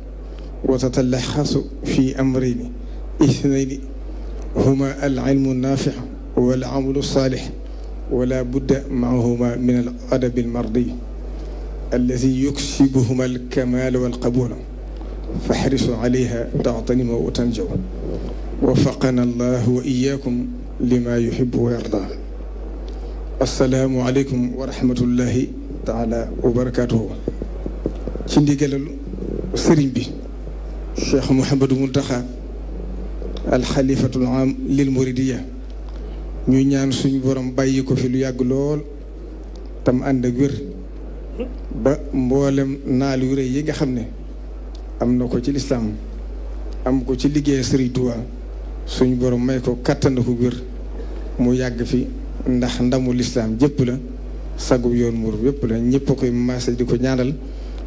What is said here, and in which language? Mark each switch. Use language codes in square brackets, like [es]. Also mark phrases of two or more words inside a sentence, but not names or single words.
[ar] وتتلخص في أمرين اثنين هما العلم النافع والعمل الصالح ولا بد معهما من الأدب المرضي الذي يكسبهما الكمال والقبول فاحرصوا عليها تعتنموا وتنجوا وفقنا الله وإياكم لما يحب ويرضى. السلام عليكم ورحمة الله تعالى وبركاته. [wo] ci ndigalal sëriñ bi Cheikh Mouhamadou Mountakha [ar] الخليفة العام للمريدية [wo] ñu ñaan suñu borom bàyyi ko fi lu yàgg lool tam ànd ak wér ba mboolem naal yu rëy yi nga xam ne am na ko ci lislaam am ko ci liggéey Sëriñ Tuubaa suñu borom may ko kàttan ko wér mu yàgg fi ndax ndamu lislaam jëpp la sagu yoon mur yëpp la ñëpp a koy maase di ko ñaanal